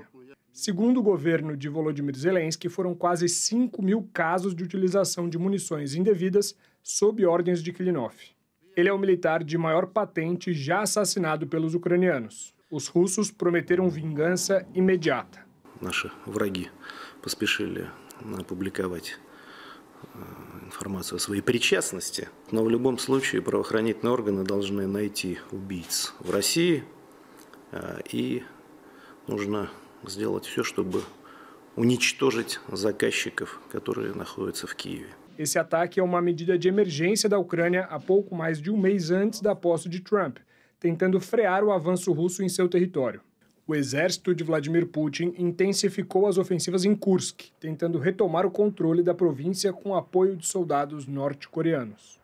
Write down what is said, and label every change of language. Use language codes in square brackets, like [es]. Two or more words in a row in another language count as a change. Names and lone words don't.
[pt] Segundo o governo de Volodymyr Zelensky, foram quase 5.000 casos de utilização de munições indevidas sob ordens de Klinov. Ele é o militar de maior patente já assassinado pelos ucranianos. Os russos prometeram vingança imediata. [ru] Наши враги поспешили опубликовать информацию о своей причастности, но в любом случае правоохранительные органы должны найти убийц в России, и нужно сделать все, чтобы уничтожить заказчиков, которые находятся в Киеве. [pt] Esse ataque é uma medida de emergência da Ucrânia há pouco mais de um mês antes da posse de Trump, tentando frear o avanço russo em seu território. O exército de Vladimir Putin intensificou as ofensivas em Kursk, tentando retomar o controle da província com apoio de soldados norte-coreanos.